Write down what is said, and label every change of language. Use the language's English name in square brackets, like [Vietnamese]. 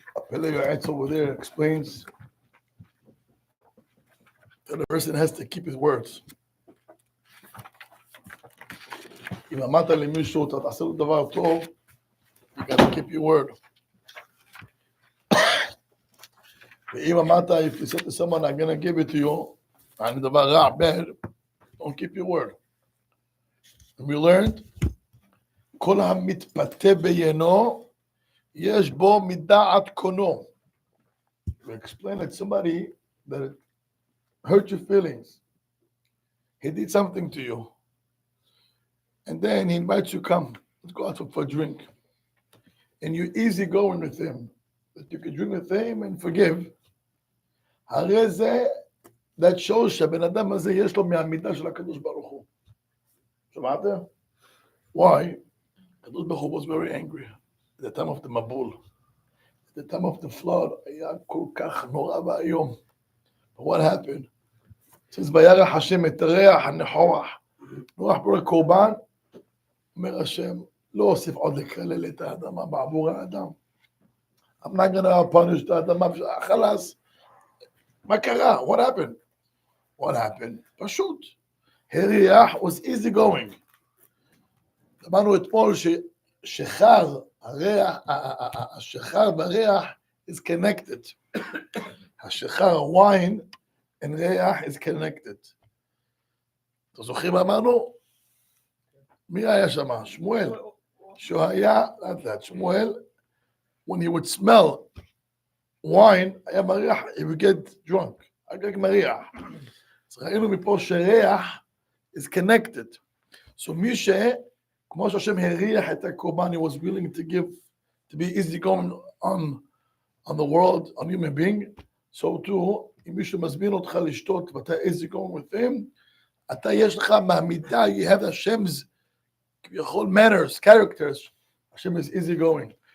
[English] Pele Yoetz over there explains that a person has to keep his words. [Hebrew] אם אמרת למישהו, אתה תעשה לו דבר טוב, [English] you gotta keep your word. [Hebrew] ואם אמרת, [English] if you said to someone, I'm gonna give it to you, [Hebrew] אני דבר רע, [English] bad, don't keep your word. And we learned, [Hebrew] כל המתפתה בעינו, יש בו מדעת קונו. [English] We explained that somebody that hurt your feelings, he did something to you, and then he invites you, come, let's go out for a drink. And you're easy going with him, that you can drink with him and forgive. [Hebrew] הרי זה, [English] that shows [Hebrew] שהבן אדם הזה יש לו מהמידה של הקדוש ברוך הוא. שמעתם? [English] Why? הקדוש ברוך הוא was very angry at the time of the מבול. At the time of the flood, [Hebrew] היה כל כך נורא ואיום. [English] But what happened? It says, [Hebrew] וירח השם את ריח הנחוח. נוח בורא קורבן, אומר השם, לא אוסיף עוד לקלל את האדמה בעבור האדם. [English] I'm not gonna punish the האדמה, [Hebrew] חלאס. מה קרה? [English] What happened? What happened? [Hebrew] פשוט. [English] הריח was easy going. [Hebrew] אמרנו אתמול ששחר, הריח, השחר והריח [English] is connected. השחר, wine, and ריח is connected. [Hebrew] אתם זוכרים מה אמרנו? מי היה שם? שמואל. שהוא היה, לאט, [English] שמואל, when he would smell wine, [Hebrew] היה מריח, [English] he would get drunk. [Hebrew] היה מריח. אז ראינו מפה שריח [English] is connected. So מי כמו שהשם הריח את הקורבן, he was willing to give, to be easy going on the world, on human being, so too, [Hebrew] אם מישהו מזמין אותך לשתות ואתה [English] easy going with him, [Hebrew] אתה יש לך מהמידה, [English] you have השמ's כביכול manners, characters, השם is easy going.